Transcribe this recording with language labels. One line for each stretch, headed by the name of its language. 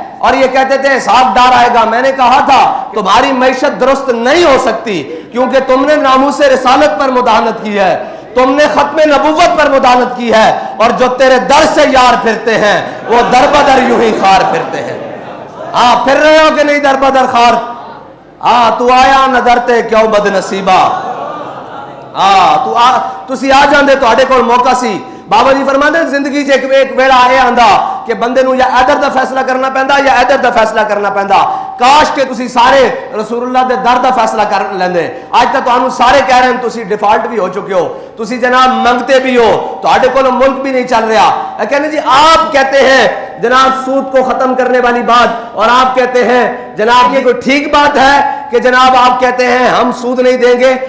Urdu: اور یہ کہتے تھے حساب ڈار آئے گا. میں نے کہا تھا تمہاری معیشت درست نہیں ہو سکتی کیونکہ تم نے ناموس رسالت پر مداہنت کی ہے، تم نے ختم نبوت پر مداہنت کی ہے، اور جو تیرے در سے یار پھرتے ہیں وہ در بدر یوں ہی خار پھرتے ہیں. ہاں پھر رہے ہو کہ نہیں در بدر خار؟ ہاں تو آیا نظرتے کیوں بد نصیبہ.
Punjabi: ہاں تسی آ جاندے تواڈے کول موقع سی.
Urdu: بابا جی فرماتے ہیں
Punjabi: زندگی چ ایک ویڑا اے آندا کہ بندے نو یا ادھر دا فیصلہ کرنا پیندا یا ادھر دا فیصلہ کرنا پیندا. کاش کہ تسی سارے رسول اللہ دے در دا فیصلہ کر لیندے. اج تک تانوں سارے کہہ رہے ہیں تسی ڈیفالٹ بھی ہو چکے ہو، تسی جناب منگتے بھی ہو، تواڈے کول ملک بھی نہیں چل رہا.
Urdu: کہنے جی آپ کہتے ہیں جناب سود کو ختم کرنے والی بات، اور آپ کہتے ہیں جناب یہ کوئی ٹھیک بات ہے کہ جناب آپ کہتے ہیں ہم سود نہیں دیں گے.